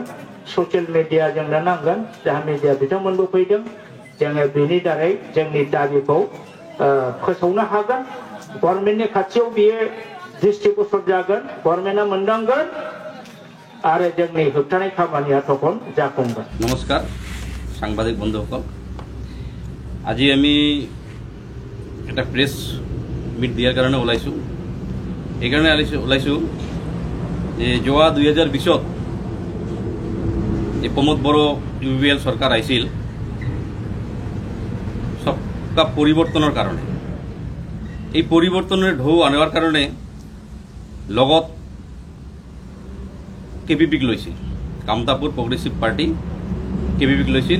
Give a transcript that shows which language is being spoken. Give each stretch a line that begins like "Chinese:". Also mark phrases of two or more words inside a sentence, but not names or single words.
English: social media
Bodo: जोंनो नांगोन। जाहा मिडिया बिथांमोनबो फैदों। जोङो बेनि दारै जोंनि दाबिखौ फोसावनो हागोन गभर्नमेन्टनि खाथियाव बियो डिस्ट्रिबिउसन जागोन गभर्नमेन्टआ मोनदांगोन आरो जोंनि होबथानाय खामानिया तखन जाफुंगोन।
Assamese: नमस्कार সাংবাদিক বন্ধুসকল, আজি আমি এটা
English: press meet
Assamese: দিয়াৰ কাৰণে ওলাইছোঁ। এইকাৰণে ওলাইছোঁ যে যোৱা 2020ত যে প্ৰমোদ বড়ো UPPL চৰকাৰ আহিছিল সবকা পৰিৱৰ্তনৰ কাৰণে, এই পৰিৱৰ্তনৰ ঢৌ আনিবৰ কাৰণে লগত KPPক লৈছিল, কামতাপুৰ প্ৰগ্ৰেছিভ পাৰ্টি KPPক লৈছিল।